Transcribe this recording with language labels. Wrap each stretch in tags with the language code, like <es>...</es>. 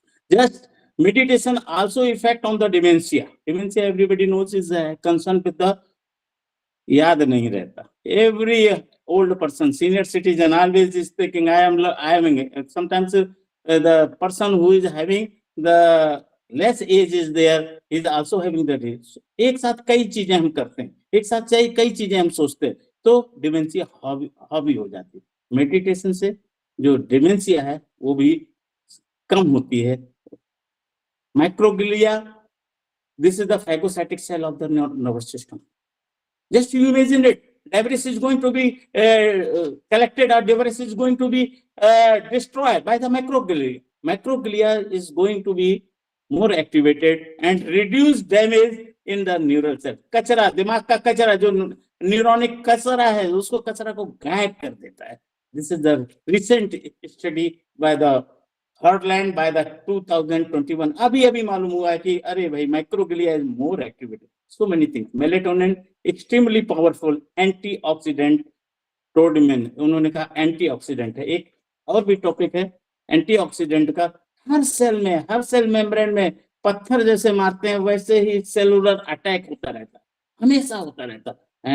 <en>Just meditation also effect on the dementia. Dementia everybody knows is a concern with the</en> <hi>याद नहीं रहता.</hi> <en>Every old person, senior citizen always is thinking I am sometimes the person who is having the less age is there is also having the age.</en> <hi>एक साथ कई चीजें हम करते हैं, एक साथ कई चीजें हम सोचते हैं, तो डिमेंशिया हावी हो जाती है. मेडिटेशन से जो डिमेंशिया है वो भी कम होती है.</hi> <en>Microglia, this is the phagocytic cell of the nervous system. Just you imagine it, debris is going to be collected or debris is going to be destroyed by the microglia. Microglia is going to be more activated and reduce damage in the neural cell.</en> <hi>कचरा, दिमाग का कचरा जो न्यूरोनिक कचरा है उसको कचरा को गायब कर देता है.</hi> <en>This is the recent study by the Heartland by the 2021.</en> <hi>अभी मालूम हुआ है कि अरे भाई microglia</hi> <en>is more activated. So many things. Melatonin extremely powerful antioxidant.</en> <hi>Trodmin उन्होंने कहा एंटीऑक्सीडेंट है. एक और भी टॉपिक है एंटीऑक्सीडेंट का. हर सेल मेम्ब्रेन में पत्थर जैसे मारते हैं वैसे ही सेलुलर अटैक होता रहता है, हमेशा होता रहता है.</hi>